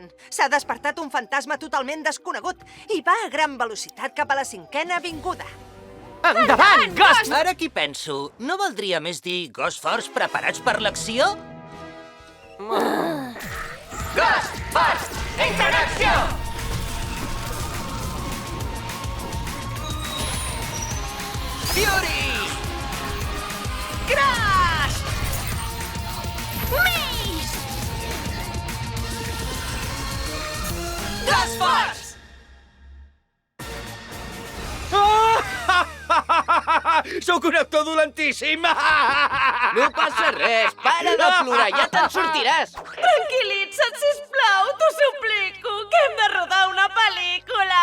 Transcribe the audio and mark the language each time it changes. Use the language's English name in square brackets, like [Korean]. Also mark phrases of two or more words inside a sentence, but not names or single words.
[Catalan] S'ha despertat un fantasma totalment desconegut i va a gran velocitat cap a la 5ª avinguda. Endavant, Ghost! Ara que hi penso, no valdria més dir Ghost Force preparats per l'acció? Ghost Force, entra en acció! Fury! Crash! Miss! Ghost Force! Sóc un actor dolentíssim! No passa res, para de plorar, ja te'n sortiràs. Tranquil·litza't, sisplau, t'ho suplico, que hem de rodar una pel·lícula!